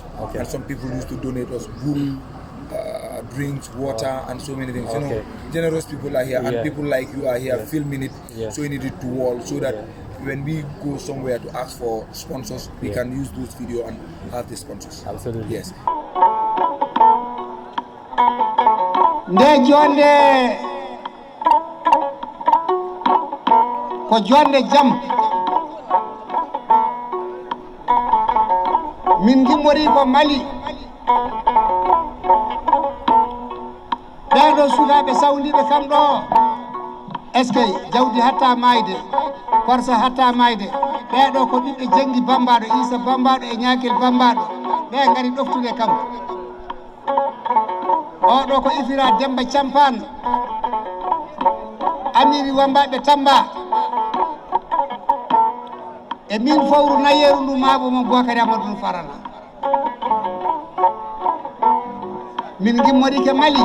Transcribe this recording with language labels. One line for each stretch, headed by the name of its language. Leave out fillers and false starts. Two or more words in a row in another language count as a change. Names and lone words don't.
English: And some people used to donate us room, drinks, water, and so many things. Generous people are here, and people like you are here filming it, showing it to wall, so that when we go somewhere to ask for sponsors, we can use those video and have the sponsors. Absolutely. Yes.
Fula: ko jonde jam min gimmori ko Mali ɓeɗo sukaɓe sawdiɓe kam ɗo
French: est ce que
Fula: jawdi hatta mayde korsa hatta mayde ɓeɗo ko ɓiɓɓe jengi bambaɗo Isa bambaɗo e ñakil bambaɗo ɓe gari ɗoftude kam oɗo ko ifira Demba Campane amiri wambaɓe Tamba e min fawru nayeru ndu maabo mo Bokari Amadou Farana min gimmori ke Mali